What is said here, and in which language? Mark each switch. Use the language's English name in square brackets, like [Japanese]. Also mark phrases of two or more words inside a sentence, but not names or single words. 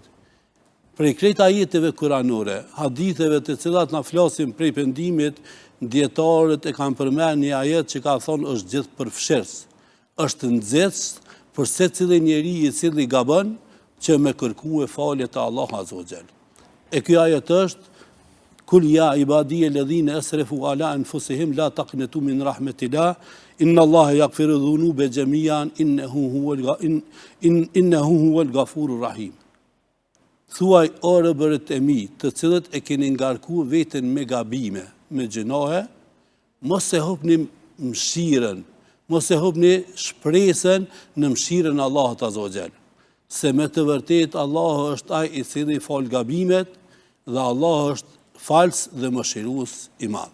[Albanian] Prej krejt ajeteve kuranore, haditheve të cilat na flasin prej pendimit, dietarët e kanë përmendur një ajet që ka thonë është gjithë përfshirës, është nxehtës për secilin njeri i cili gabon që me kërkuar falje te Allahu [Arabic] عز وجل. [Albanian] E ky ajet është [Arabic] قل يا عبادي الذين أسرفوا على أنفسهم لا تقنطوا من رحمة الله إن الله يغفر الذنوب جميعا إنه هو الغفور الرحيم. [Albanian] Thuaj o robërit e mi, të cilët e keni ngarkuar veten me gabime, me gjinohe, mos e hopni mëshirën, mos e hopni shpresën në mëshirën e Allahut [Arabic] عز وجل. [Albanian] Se me të vërtetë Allahu është ai i cili fal gabimet dhe Allahu është falës dhe mëshirues i madh.